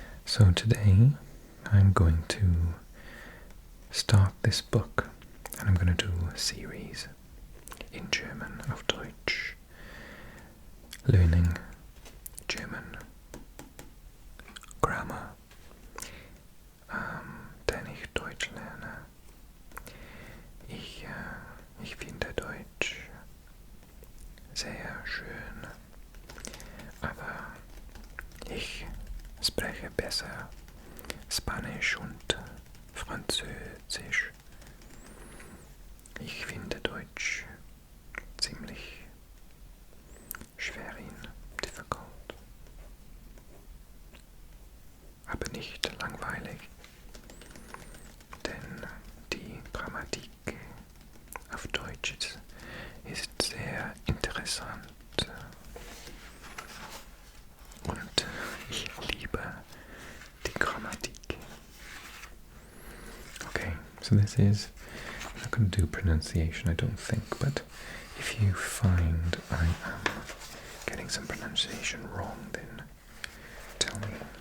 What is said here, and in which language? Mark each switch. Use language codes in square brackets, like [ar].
[en] So today I'm going to start this book and I'm going to do a series in German of Deutsch, learning German grammar, [de] denn ich Deutsch lerne. Ich finde Deutsch sehr schön, aber ich spreche besser Spanisch und Französisch. Ich finde Deutsch ziemlich schwerin, difficult, aber nicht langweilig, denn die Grammatik auf Deutsch ist sehr interessant und ich liebe die Grammatik. [en] Okay, so this is, I'm not going to do pronunciation I don't think, but if you find I am getting some pronunciation wrong, then tell me.